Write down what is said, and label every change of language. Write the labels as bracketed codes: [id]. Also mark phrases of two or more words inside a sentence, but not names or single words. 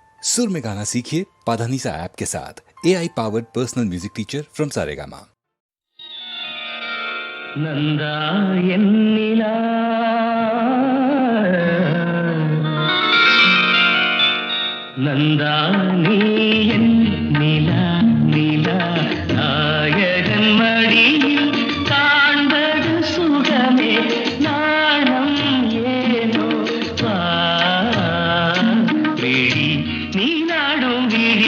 [hi] सुर में गाना सीखिए पाधानीसा ऐप के साथ। [en] AI powered personal music teacher from [hi] सारेगामा। [ta] நந்தா என்னிலா நந்தா நீ என்னிலா நிலா நாயகன் மடியில் காண்பது சுகமே நாணம் ஏனோ விழி நீ நாடும் விழி